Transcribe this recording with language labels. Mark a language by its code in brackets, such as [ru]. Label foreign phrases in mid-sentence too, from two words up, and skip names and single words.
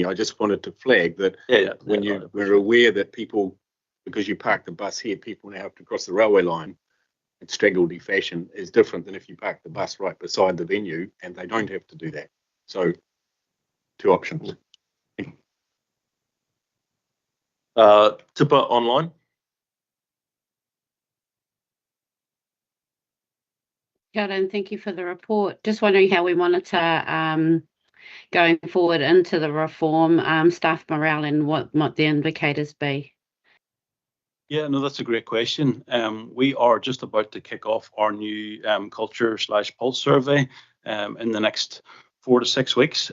[en] I just wanted to flag that we're aware that people, because you park the bus here, people now have to cross the railway line in straggledy fashion, is different than if you park the bus right beside the venue and they don't have to do that. So, two options. Tipper online. [mi] Kia ora, [en] and thank you for the report. Just wondering how we monitor going forward into the reform, staff morale, and what might the indicators be? Yeah, no, that's a great question. We are just about to kick off our new culture/pulse survey in the next 4 to 6 weeks.